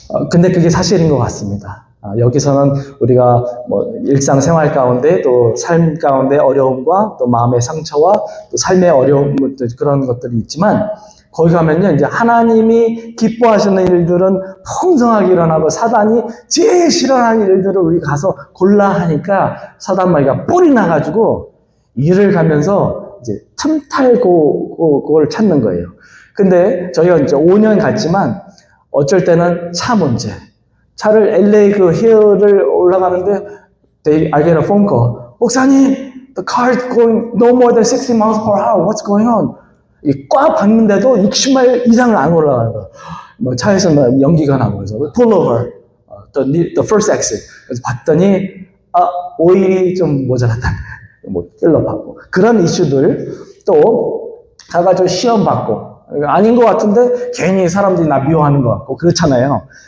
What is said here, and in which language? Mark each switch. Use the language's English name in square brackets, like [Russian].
[Korean] 근데 그게 사실인 것 같습니다. 여기서는 우리가 뭐 일상생활 가운데 또 삶 가운데 어려움과 또 마음의 상처와 또 삶의 어려움 그런 것들이 있지만 거기 가면요 이제 하나님이 기뻐하시는 일들은 풍성하게 일어나고 사단이 제일 싫어하는 일들을 우리 가서 골라 하니까 사단 마귀가 뿔이 나가지고 일을 가면서 이제 틈탈고 그걸 찾는 거예요. 근데 저희가 이제 5년 갔지만 어쩔 때는 차 문제. 차를 LA 그 힐을 올라가는데 [English] I get a phone call. [Korean] 목사님, [English] the car is going no more than 60 miles per hour. What's going on? [Korean] 꽉 봤는데도 60마일 이상을 안 올라가는 거예요. 뭐 차에서 뭐 연기가 나고 그래서 [English] pull over, the first exit. [Korean] 그래서 봤더니 오일이 좀 모자랐다. 뭐 필러 받고 그런 이슈들 또 가가지고 시험 받고 아닌 것 같은데 괜히 사람들이 나 미워하는 것 같고 그렇잖아요.